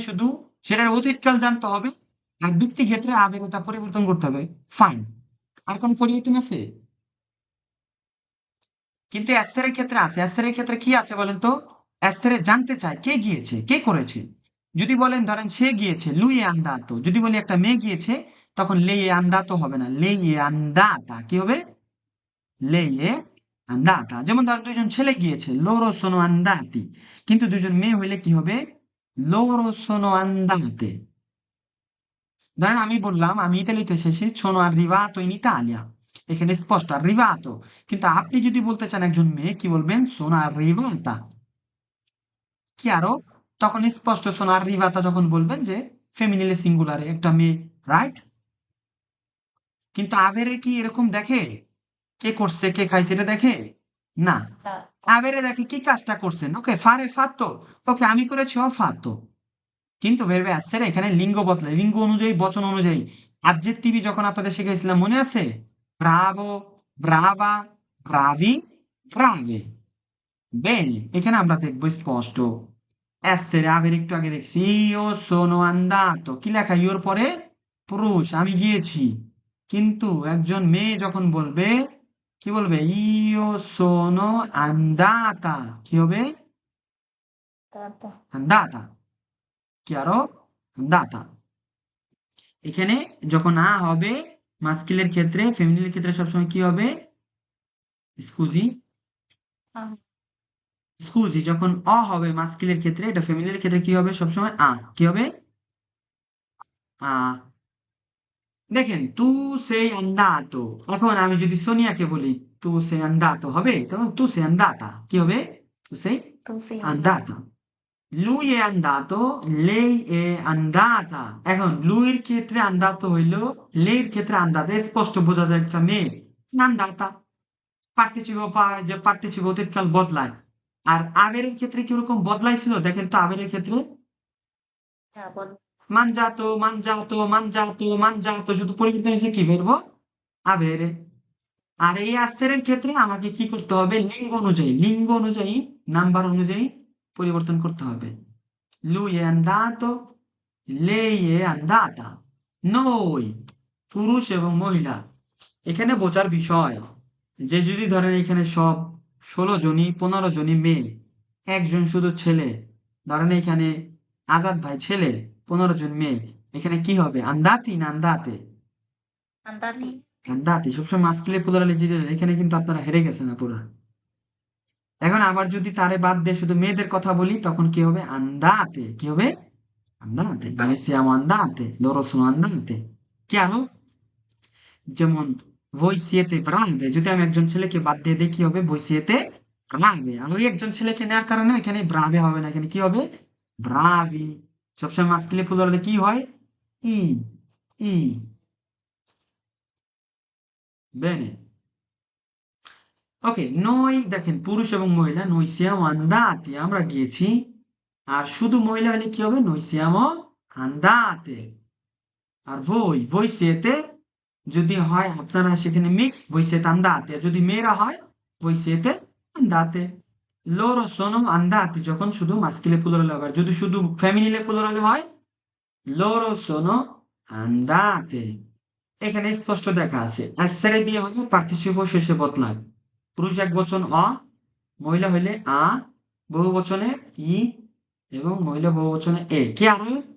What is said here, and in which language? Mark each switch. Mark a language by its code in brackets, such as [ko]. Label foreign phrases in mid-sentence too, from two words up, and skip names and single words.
[bn] শুধু সেটার অতীতকাল জানতে হবে, আর ব্যক্তি ক্ষেত্রে আবেরটা পরিবর্তন করতে হবে। ফাইন। আর কোন পরিবর্তন আছে? কিন্তু এর ক্ষেত্রে আছে। এর ক্ষেত্রে কি আছে বলেন তো? এর জানতে চায় কে গিয়েছে, কে করেছে। যদি বলেন ধরেন সে গিয়েছে, [it] lui è andato। [bn] যদি বলি একটা মেয়ে গিয়েছে, তখন [it] lei è andato [bn] হবে না, [it] lei è andata। [bn] কি হবে? [it] lei è andata। [bn] যেমন ধরেন দুইজন ছেলে গিয়েছে, [it] loro sono andati। [bn] কিন্তু দুইজন মেয়ে হইলে কি হবে? [it] loro sono andate। [bn] ধরেন আমি বললাম আমি ইতালিতে এসেছি, [it] sono arrivato in Italia। [bn] এখানে স্পষ্ট arrivato। কিন্তু আপনি যদি বলতে চান একজন মেয়ে, কি বলবেন? [it] sono arrivata। [bn] কি আরো? তখন স্পষ্ট [it] sono arrivata [bn] যখন বলবেন যে ফেমিনিলে সিঙ্গুলারে একটা মেয়ে, রাইট? কিন্তু আবেরে কি এরকম দেখে? কে করছে, কে খাইছে এটা দেখে না। না। আবেরে দেখে কি কাজটা করছেন। ওকে, [it] fare fatto, [bn] ওকে আমি করেছি, [it] ho fatto. [bn] কিন্তু ভেরবে আসছে না, এখানে লিঙ্গ বদলায়, লিঙ্গ অনুযায়ী, বচন অনুযায়ী। অ্যাডজেক্টিভই যখন আপনাদের শিখেছিলাম মনে আছে? [it] bravo, brava, bravi, brave. Bene, [bn] এখানে আমরা দেখবো স্পষ্ট [it] essere avere [bn] একটু আগে দেখছি [it] io sono andato [bn] কি লেখা ইওর পরে পুরুষ আমি গিয়েছি কিন্তু একজন মেয়ে যখন বলবে কি বলবে [it] io sono andata [bn] কি হবে [it] andata chiaro andata [bn] এখানে যখন হবে মাস্কিলের ক্ষেত্রে ফেমিনিনের ক্ষেত্রে সবসময় কি হবে স্কুজি স্কুজি যখন হবে মাস্কিলের ক্ষেত্রে এটা ফেমিনিনের ক্ষেত্রে কি হবে সবসময় কি হবে আ দেখেন [it] tu sei [bn] andato এখন আমি যদি সোনিয়াকে বলি [it] tu sei andato [bn] হবে তখন [it] tu sei andata [bn] কি হবে [it] tu sei andata lui è andato lei è andata [bn] এখন লুইয়ের ক্ষেত্রে andato হইলো লেইর ক্ষেত্রে andata স্পষ্ট বোঝা যায় একটা মেয়ে andata পার্টিসিপেটিভ যে পার্টিসিপেটিভ অতীতকাল বদলায় আর আবেরের ক্ষেত্রে কিরকম বদলাইছিল দেখেন তো আবেরের ক্ষেত্রে [it] mangiato mangiato mangiato mangiato [bn] শুধু পরিবর্তন হয়েছে কি [it] verbo avere [bn] আর এই আস্তের ক্ষেত্রে আমাকে কি করতে হবে লিঙ্গ অনুযায়ী নাম্বার অনুযায়ী পরিবর্তন করতে হবে [it] lui è andato lei è andata noi [bn] পুরুষ এবং মহিলা এখানে বোঝার বিষয় যে যদি ধরেন এখানে সব 16 জনই 15 জনই মেয়ে একজন শুধু ছেলে ধরেন এখানে আজাদ ভাই ছেলে 15 জন মেয়ে এখানে কি হবে আন্দাতি না আন্দাতে আন্দাতি সবসময় মাস্কিলে প্লুরালে এখানে কিন্তু আপনারা হেরে গেছেন না পুরো এখন আবার যদি তারে বাদ দিয়ে শুধু মেয়েদের কথা বলি তখন কি হবে andate কি হবে [it] andate noi siamo andate loro sono andate chiaro [bn] যেমন [it] voi siete brave [bn] যদি আমি একজন ছেলেকে বাদ দিয়ে দিই কি হবে [it] voi siete brave [bn] আর ওই একজন ছেলেকে নেওয়ার কারণে এখানে brave হবে না এখানে কি হবে bravi সবসময় মাস্কিলে প্লুরালে কি হয় ই ই bene ওকে নই দেখেন পুরুষ এবং মহিলা [it] noi siamo andati [bn] আমরা গিয়েছি আর শুধু মহিলা হলে কি হবে [it] noi siamo [bn] andate আর [it] voi siete [bn] যদি হয় আপনারা সেখানে মিক্স [it] voi siete andati [bn] আর যদি মেয়েরা হয় [it] voi siete andate loro sono andati [bn] যখন শুধু মাস্কিলে প্লুরাল হবে আর যদি শুধু ফেমিনিলে প্লুরাল হয় [it] loro sono andate [bn] এখানে স্পষ্ট দেখা আছে essere দিয়ে হবে পার্টিসিপল শেষে বদলায় পুরুষ একবচন মহিলা হইলে বহু বচনে ই এবং মহিলা বহু বচনে এ কি আরো